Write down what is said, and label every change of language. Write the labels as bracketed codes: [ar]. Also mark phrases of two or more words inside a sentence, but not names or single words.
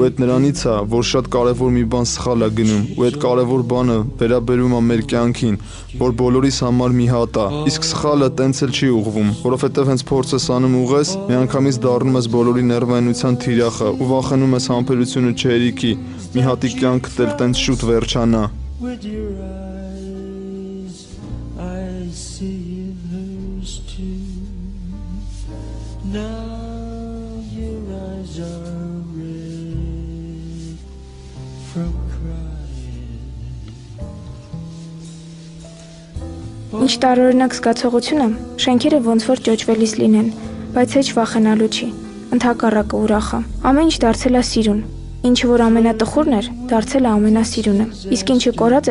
[hy] այդ նրանից է, որ շատ կարևոր մի բան սխալ է գնում, ու այդ կարևոր բանը վերաբերում է մեր կյանքին, որ բոլորիս համար մի հատ է, իսկ սխալը տենց էլ չի ուղղվում, որովհետև հենց փորձ ես անում ուղես, միանգամից դառնում ես բոլորի ներվայնության թիրախը ու վախենում ես համբերությունը չհերիքի, մի հատի կյանքդ էլ տենց շուտ վերջանա։ [en] With your eyes, I see in hers too. Now your eyes are red from crying. [hy] Ինչ տարօրինակ զգացողություն է, շենքերը ոնց որ ճոճվելիս լինեն, բայց հեչ վախենալու չի, ընդհակառակը ուրախ է, ամեն ինչ դարձել է սիրուն, ինչը որ ամենատխուրն էր, դարձել է ամենասիրունը, իսկ ինչը կորած